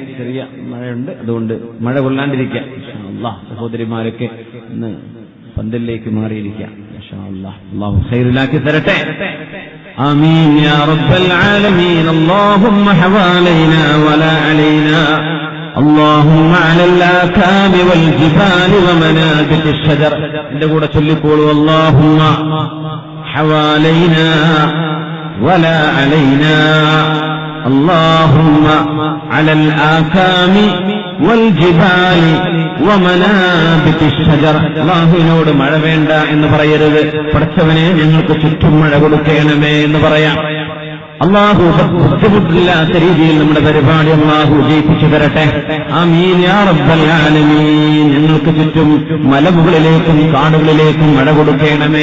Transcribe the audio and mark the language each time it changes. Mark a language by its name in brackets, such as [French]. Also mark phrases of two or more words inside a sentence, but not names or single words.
[Malayalam] ചെറിയ മഴയുണ്ട്, അതുകൊണ്ട് മഴ കൊള്ളാണ്ടിരിക്കുക. അല്ലാഹ് സഹോദരിമാരൊക്കെ ഇന്ന് പന്തലിലേക്ക് മാറിയിരിക്കുക. അല്ലാഹു ഖൈറിലാക്കി തരട്ടെ. [Arabic] آمين يا رب العالمين. اللهم حوالينا ولا علينا. اللهم على الآكام والجبال ومنابت الشجر. [Malayalam] എന്റെ കൂടെ ചൊല്ലിക്കോളൂ. [Arabic] اللهم حوالينا ولا علينا. اللهم على الآكام والجبال ومنابت الشجر. [Malayalam] അല്ലാഹുവിനോട് മഴ വേണ്ട എന്ന് പറയരുത്. പടച്ചവനെ ഞങ്ങൾക്ക് ചുറ്റും മഴ കൊടുക്കണമേ എന്ന് പറയാം. അല്ലാഹു ബുദ്ധിമുട്ടില്ലാത്ത രീതിയിൽ നമ്മുടെ പരിപാടി അല്ലാഹു ജയിപ്പിച്ചു തരട്ടെ. [Arabic] آمين يا رب العالمين. [Malayalam] ഞങ്ങൾക്ക് ചുറ്റും മലമുകളിലേക്കും കാടുകളിലേക്കും മഴ കൊടുക്കണമേ.